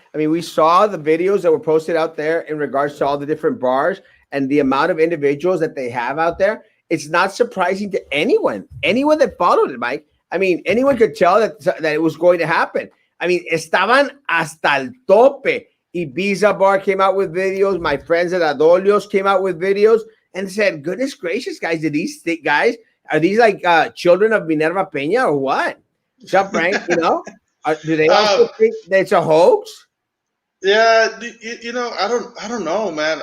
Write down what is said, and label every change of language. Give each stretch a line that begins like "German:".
English: I mean, we saw the videos that were posted out there in regards to all the different bars and the amount of individuals that they have out there. It's not surprising to anyone that followed it, Mike. I mean, anyone could tell that it was going to happen.
Spanish: I mean, estaban hasta el tope.
English: Ibiza Bar came out with videos. My friends at Adolios came out with videos and said, goodness gracious, guys, are these like children of Minerva Peña or what? What's up, Frank? Do they also think that it's a hoax? Yeah, I don't know, man.